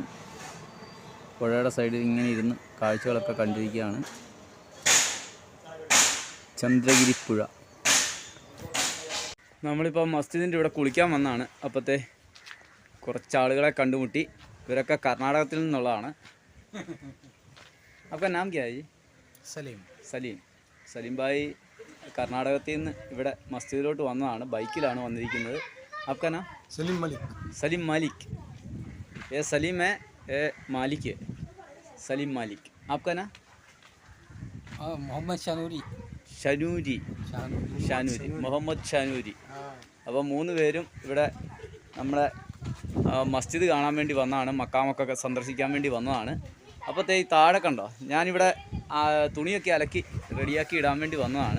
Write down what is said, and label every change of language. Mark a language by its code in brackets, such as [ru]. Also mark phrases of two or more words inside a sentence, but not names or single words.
[ml] പുഴയുടെ സൈഡിൽ ഇങ്ങനെ ഇരുന്ന് കാഴ്ചകളൊക്കെ കണ്ടിരിക്കുകയാണ്. ചന്ദ്രഗിരി പുഴ. നമ്മളിപ്പോൾ മസ്ജിദിൻ്റെ ഇവിടെ കുളിക്കാൻ വന്നതാണ്. അപ്പോഴത്തെ കുറച്ച് ആളുകളെ കണ്ടുമുട്ടി. ഇവരൊക്കെ കർണാടകത്തിൽ നിന്നുള്ളതാണ്. [hi] आपका नाम क्या है जी? [ml] സലീം ഭായി കർണാടകത്തിൽ നിന്ന് ഇവിടെ മസ്ജിദിലോട്ട് വന്നതാണ്. ബൈക്കിലാണ് വന്നിരിക്കുന്നത്. [hi] आपका नाम? സലീം മാലിക്. ये सलीम है, ये मालिक है, सलीम मालिक. आपका नाम? मोहम्मद ഷനൂരി, മുഹമ്മദ് ഷനൂരി. [ml] അപ്പോൾ 3 പേരും ഇവിടെ നമ്മുടെ മസ്ജിദ് കാണാൻ വേണ്ടി വന്നതാണ്, മക്കാമൊക്കെ സന്ദർശിക്കാൻ വേണ്ടി വന്നതാണ്. അപ്പോൾ ഈ താഴെ കണ്ടോ, ഞാനിവിടെ തുണിയൊക്കെ അലക്കി റെഡിയാക്കി ഇടാൻ വേണ്ടി വന്നതാണ്.